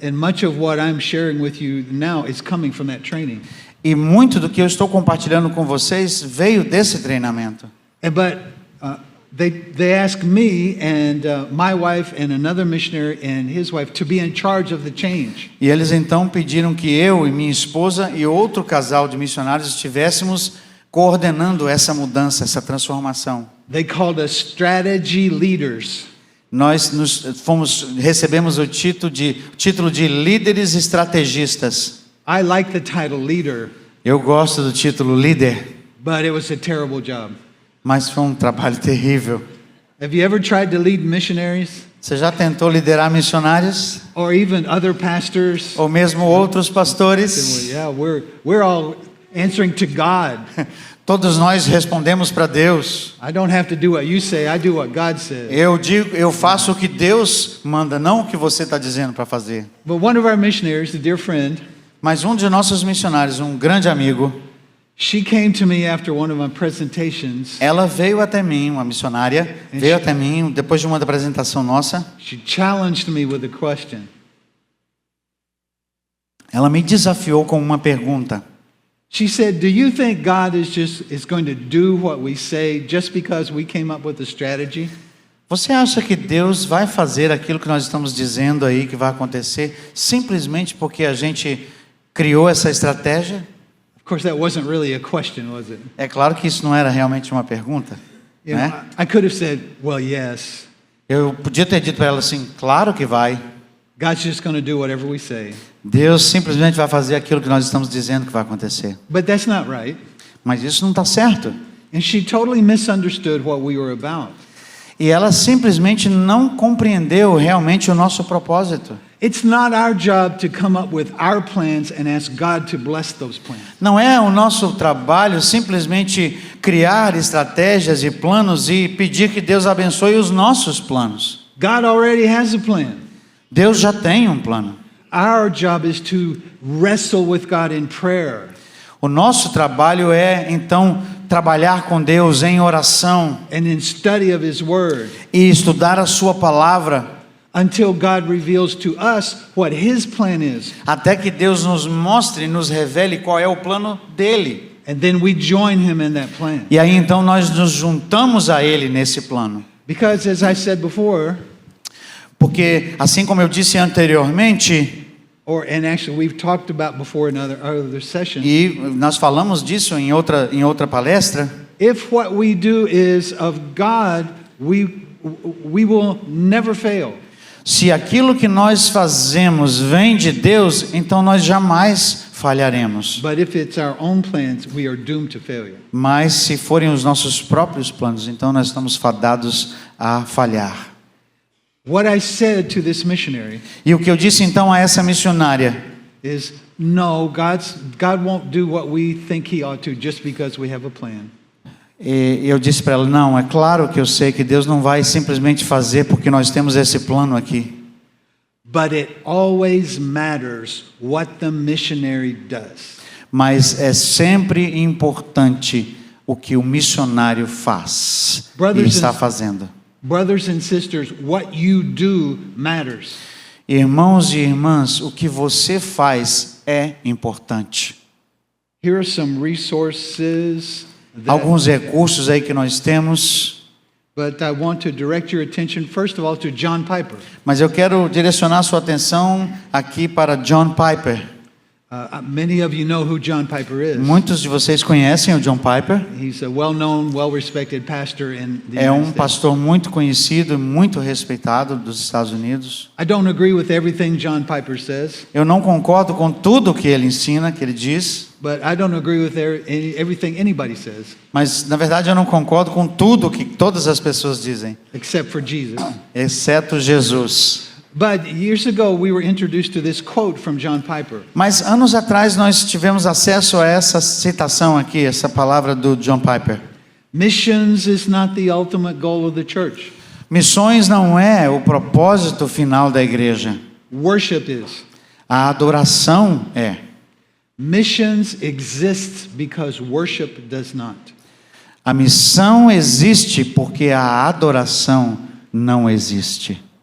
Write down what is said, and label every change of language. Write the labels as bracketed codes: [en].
[en] And much of what I'm sharing with you now is coming from that training. [pt] E muito do que eu estou compartilhando com vocês veio desse treinamento. [en] But they asked me and my wife and another missionary and his wife to be in charge of the change. [pt] E eles então pediram que eu e minha esposa e outro casal de missionários estivéssemos coordenando essa mudança, essa transformação. [en] They called us strategy leaders. [pt] Nós recebemos o título de líderes estrategistas. [en] I like the title leader, [pt] Eu gosto do título líder, [en] but it was a terrible job. [pt] mas foi um trabalho terrível. [en] Have you ever tried to lead missionaries [pt] Você já tentou liderar missionários? [en] or even other pastors? [pt] Ou mesmo outros pastores? [en] Yeah, we're all answering to God. [pt] Todos nós respondemos para Deus. [en] I don't have to do what you say, I do what God says. [pt] Eu faço o que Deus manda, não o que você está dizendo para fazer. [en] But one of our missionaries, a dear friend, [pt] Mas um de nossos missionários, um grande amigo, [en] she came to me after one of my presentations. [pt] ela veio até mim, uma missionária, veio até mim depois de uma apresentação nossa. [en] She challenged me with a question. [pt] Ela me desafiou com uma pergunta. [en] She said, "Do you think God is going to do what we say just because we came up with a strategy?" [pt] Você acha que Deus vai fazer aquilo que nós estamos dizendo aí que vai acontecer simplesmente porque a gente criou essa estratégia? [en] Of course, that wasn't really a question, was it? [pt] É claro que isso não era realmente uma pergunta. [en] You know, [pt] né? [en] I could have said, well, yes, [pt] Eu podia ter dito para ela assim, claro que vai. [en] God's just going to do whatever we say. [pt] Deus simplesmente vai fazer aquilo que nós estamos dizendo que vai acontecer. [en] But that's not right. [pt] Mas isso não está certo. [en] And she totally misunderstood what we were about. [pt] E ela simplesmente não compreendeu realmente o nosso propósito. [en] It's not our job to come up with our plans and ask God to bless those plans. [pt] Não é o nosso trabalho simplesmente criar estratégias e planos e pedir que Deus abençoe os nossos planos. [en] God already has a plan. [pt] Deus já tem um plano. [en] Our job is to wrestle with God in prayer. [pt] O nosso trabalho é, então, trabalhar com Deus em oração [en] And in study of His Word [pt] e estudar a sua palavra, [en] until God reveals to us what His plan is. [pt] até que Deus nos mostre e nos revele qual é o plano dele. [en] And then we join Him in that plan. [pt] E aí então nós nos juntamos a ele nesse plano. [en] Because as I said before, [pt] Porque assim como eu disse anteriormente, [en] and actually we've talked about before in other sessions, [pt] e nós falamos disso em outra palestra, [en] if what we do is of God, we will never fail. [pt] se aquilo que nós fazemos vem de Deus, então nós jamais falharemos. [en] But if it's our own plans, we are doomed to failure. [pt] Mas se forem os nossos próprios planos, então nós estamos fadados a falhar. [en] What I said to this missionary [pt] E o que eu disse então a essa missionária [en] is, no, God won't do what we think He ought to just because we have a plan. [pt] E eu disse para ela, não, é claro que eu sei que Deus não vai simplesmente fazer porque nós temos esse plano aqui. [en] But it always matters what the missionary does. [pt] Mas é sempre importante o que o missionário faz e [en] Brothers [pt] está [en] and- [pt] fazendo. [en] Brothers and sisters, what you do matters. [pt] Irmãos e irmãs, o que você faz é importante. [en] Here are some resources that, [pt] Alguns recursos aí que nós temos, [en] but I want to direct your attention first of all to John Piper. [pt] mas eu quero direcionar sua atenção aqui para John Piper. [en] Many of you know who John Piper is. [pt] Muitos de vocês conhecem o John Piper. [en] He's a well-known, well-respected pastor in the [pt] É um [en] States. [pt] pastor muito conhecido e muito respeitado dos Estados Unidos. [en] I don't agree with everything John Piper says, [pt] Eu não concordo com tudo que ele ensina, que ele diz, [en] but I don't agree with everything anybody says, [pt] mas na verdade eu não concordo com tudo que todas as pessoas dizem, [en] except for Jesus. [pt] exceto Jesus. [en] But years ago, we were introduced to this quote from John Piper. [pt] Mas anos atrás nós tivemos acesso a essa citação aqui, essa palavra do John Piper. [en] Missions is not the ultimate goal of the church. [pt] Missões não é o propósito final da igreja. [en] Worship is. [pt] A adoração é. [en] Missions exists because worship does not. [pt] A missão existe porque a adoração não existe.